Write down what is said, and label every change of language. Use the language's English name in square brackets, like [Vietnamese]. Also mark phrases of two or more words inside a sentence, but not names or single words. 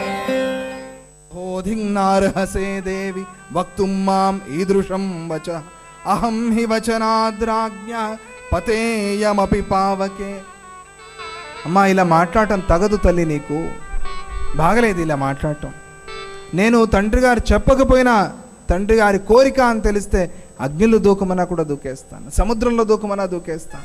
[Sanskrit] नार्हसे देवी वक्तुं माम् ईदृशं वचः అహం హి వచనాద్రాజ్ఞ పతేయమపి పావకే. [Telugu] అమ్మా, ఇలా మాట్లాడటం తగదు తల్లి, నీకు బాగలేదు ఇలా మాట్లాడటం. నేను తండ్రి గారు చెప్పకపోయినా తండ్రి గారి కోరిక అని తెలిస్తే అగ్నిలో దూకమన్నా కూడా దూకేస్తాను, సముద్రంలో దూకమన్నా దూకేస్తాను.